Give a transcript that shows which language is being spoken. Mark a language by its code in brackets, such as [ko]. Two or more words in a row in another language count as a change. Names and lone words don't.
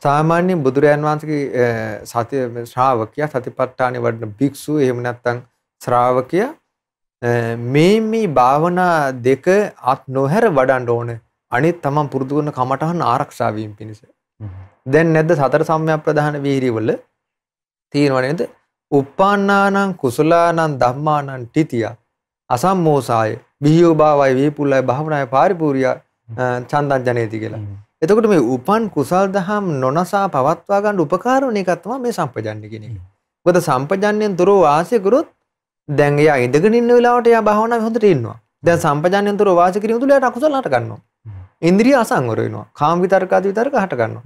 [si] සාමාන්‍ය බුදුරයන් වහන්සේගේ සති ශ්‍රාවකයා සතිපට්ඨානෙ වඩන භික්ෂුව එහෙම නැත්නම් ශ්‍රාවකයා මේ භාවනා දෙක අත් නොහැර වඩන්න ඕනේ. අනිත් තමන් පුරුදු කරන කමඨහන් ආරක්ෂා වීම පිණිස. දැන් නැද්ද සතර සම්‍යක් ප්‍රධාන වීරියවල තියෙනව නේද? [pi] උප්පන්නානං කුසලානං ධම්මානං තිතිය අසම්මෝසාය විහියෝ භාවය වේපුල්ලයි භාවනාය පාරිපූර්ය චන්දං ජනේති කියලා. [si] එතකොට මේ උපන් කුසල් දහම් නොනසා පවත්වා ගන්න උපකාර වෙන එකක් තමයි මේ සම්පජන්‍ය කියන එක. මොකද සම්පජන්යෙන් තොරව වාසය කරොත් දැන් එයා ඉඳගෙන ඉන්න වෙලාවට එයා භාවනාවේ හොඳට ඉන්නවා. දැන් සම්පජන්යෙන් තොරව වාසය කිරීම තුළ එයාට අකුසල හට ගන්නවා. ඉන්ද්‍රිය අසංවර වෙනවා. කාම විතර්ක ආදී විතර්ක හට ගන්නවා.